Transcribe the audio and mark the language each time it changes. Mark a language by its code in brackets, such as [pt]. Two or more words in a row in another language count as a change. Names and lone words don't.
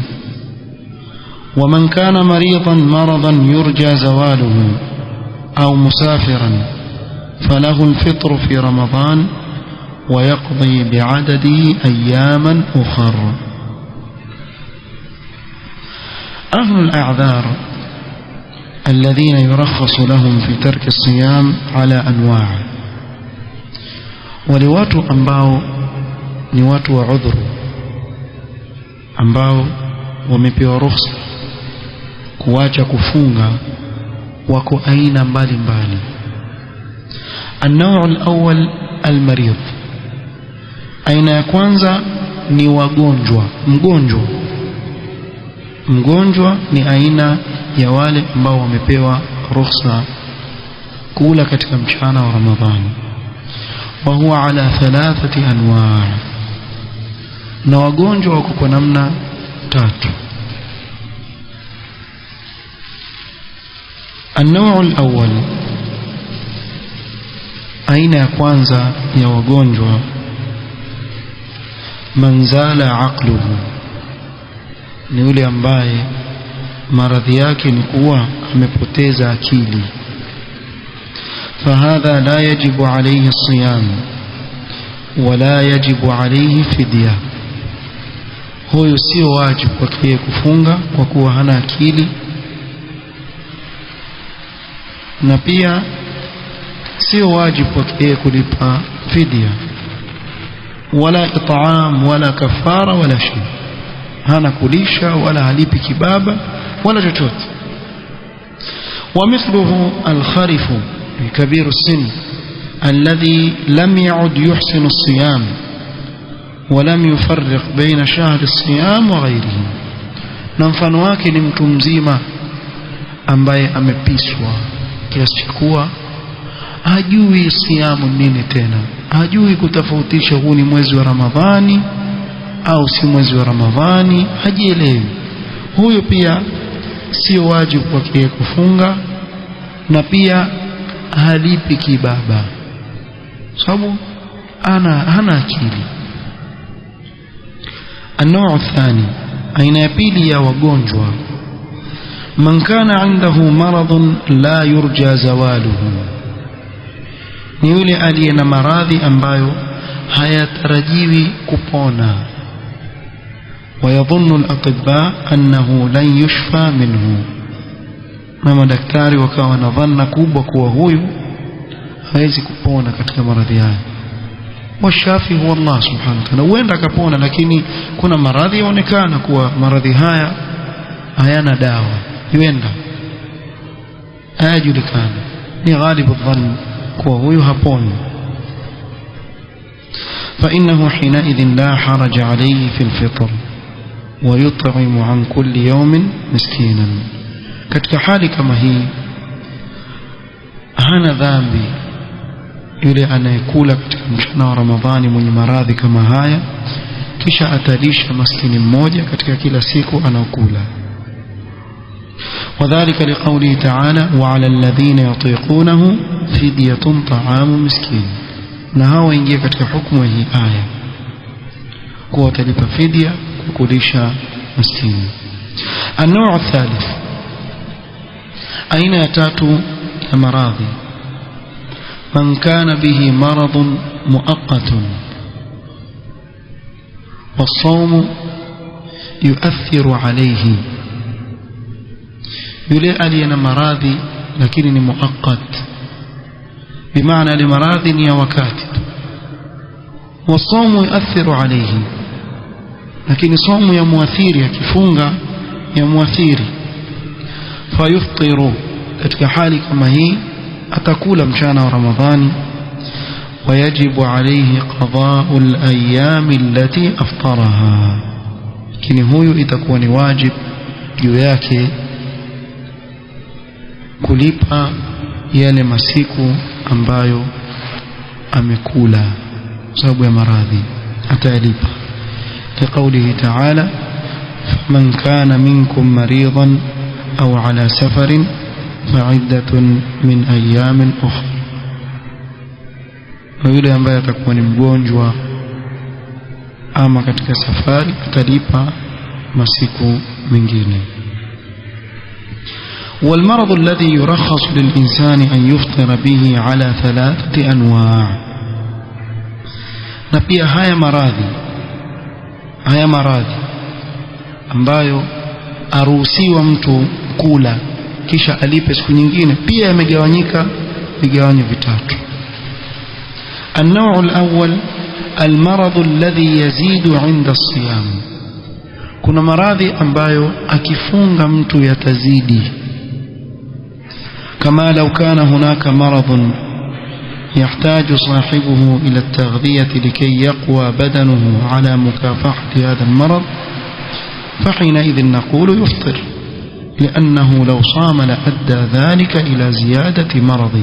[ar] ومن كان مريضا مرضا يرجى زواله أو مسافرا فله الفطر في رمضان ويقضي بعدده أياما أخر. أهل الأعذار الذين يرخص لهم في ترك الصيام على أنواع، [sw] ولواتوا ambao ni watu wa udhuru ambao wamepewa ruhusa kuacha kufunga wako aina mbalimbali. [ar] النوع الأول المريض، [sw] aina ya kwanza ni wagonjwa. Mgonjwa ni aina ya wale ambao wamepewa ruhusa kula katika mchana wa Ramadhani. [ar] وهو على 3 أنواع', [sw] na wagonjwa wako kwa namna 3. [ar] النوع الأول، [sw] aina ya kwanza ya wagonjwa, [ar] من زال عقله, [sw] ni yule ambaye maradhi yake ni kuwa amepoteza akili. [ar] فهذا لا يجب عليه الصيام ولا يجب عليه فدية، [sw] huyo sio wajibu kwake kufunga kwa kuwa hana akili, na pia sio wajibu kwake kulipa fidia wala it'am wala kafara wala shay, hana kulisha wala halipi kibaba wala chochote. [ar] ومثله الخرف كبير السن الذي لم يعد يحسن الصيام ولم يفرق بين شهر الصيام وغيره، [sw] na mfano wake ni mtu mzima ambaye amepiswa kiasi cha kuwa hajui siamu nini tena, hajui kutofautisha huu ni mwezi wa Ramadhani au si mwezi wa Ramadhani, hajielewi. Huyo pia sio wajibu kwake kufunga, na pia halipi kibaba sababu hana akili. [ar] النوع الثاني، [sw] aina ya pili ya wagonjwa, [ar] من كان عنده مرض لا يرجى زواله, [sw] ni yule aliye na maradhi ambayo hayatarajiwi kupona. [ar] ويظن الأطباء أنه لن يشفى منه. [sw] na madaktari wakawa na dhanna kubwa kuwa huyu hawezi kupona katika maradhi haya. [ar] والشافي هو الله سبحانه وتعالى. [sw] Huenda akapona, lakini kuna maradhi yaonekana kuwa maradhi haya hayana dawa, huenda hayajulikana, ni [ar] غالب ظن [sw] kuwa huyu haponi. [ar] فإنه حينئذ لا حرج عليه في الفطر ويطعم عن كل يوم مسكينا. [sw] katika hali kama hii hana dhambi yule anayekula katika mchana wa Ramadhani mwenye maradhi kama haya, kisha atalisha maskini mmoja katika kila siku anakula. [ar] وذلك لقوله تعالى وعلى الذين يطيقونه فدية طعام مسكين. [sw] na hao ingia katika hukumu hii aya kuwa watalipa fidia kukulisha maskini. [ar] النوع الثالث, [sw] aina ya tatu ya maradhi, [ar] من كان به مرض مؤقت والصوم يؤثر عليه. [sw] yule aliye na maradhi lakini ni muaqqat, bimaana ile maradhi ni ya wakati, [ar] والصوم يؤثر عليه, [sw] lakini somu ya muathiri, akifunga ya muathiri. fayuftiru, katika hali kama hii atakula mchana wa Ramadhani. [ar] ويجب عليه قضاء الأيام التي أفطرها, [sw] lakini huyu itakuwa ni wajib juu yake kulipa yale masiku ambayo amekula sababu ya maradhi, atalipa. [ar] لقوله تعالى فمن كان منكم مريضا أو على سفر فعدة من أيام أخرى. [sw] yule ambaye atakuwa ni mgonjwa ama katika safari atalipa masiku mengine. [ar] والمرض الذي يرخص للإنسان أن يفطر به على 3 أنواع. [sw] na pia haya maradhi ambayo aruhusiwa mtu kula kisha alipe siku nyingine, pia yamegawanyika vigawanyo vitatu. [ar] النوع الأول المرض الذي يزيد عند الصيام. [sw] kuna maradhi ambayo akifunga mtu yatazidi, [ar] كما لو كان هناك مرض يحتاج صاحبه إلى التغذية لكي يقوى بدنه على مكافحة هذا المرض، فحينئذ نقول يفطر، لأنه لو صام لأدى ذلك إلى زيادة مرضه.